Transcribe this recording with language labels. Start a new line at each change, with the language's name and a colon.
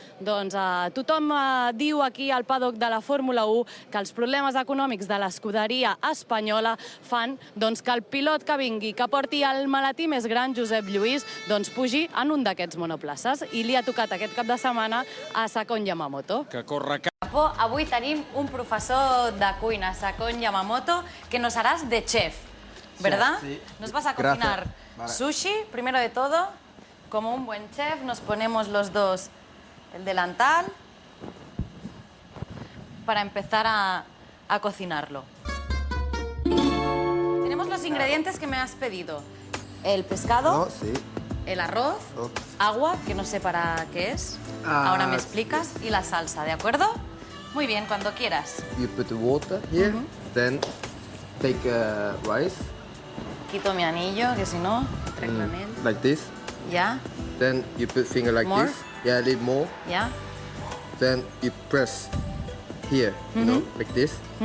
Catalan: Doncs tothom diu aquí al paddock de la Fórmula 1 que els problemes econòmics de l'escuderia espanyola fan que el pilot que vingui, que porti el maletí més gran, Josep Lluís, pugi en un d'aquests monoplaces, i li ha tocat aquest cap de setmana a Sakon Yamamoto. Que corre
Spanish: Avui tenim un profesor de cuina, Sakon Yamamoto, que nos harás de chef, ¿verdad? Sí. Nos vas a cocinar sushi, primero de todo. Como un buen chef, nos ponemos los dos el delantal para empezar a cocinarlo. Tenemos los ingredientes que me has pedido. El pescado, el arroz, agua, que no sé para qué es. Ahora me explicas. Y la salsa, ¿de acuerdo? Muy bien, cuando quieras.
English: You put the water here, then take rice.
Spanish: Quito mi anillo, que si no, reclamé.
English: Like this.
Spanish: Ya.
English: Then you put finger like More? this. Yeah, a little more.
Spanish: Ya.
English: Then you press here, you know, like this.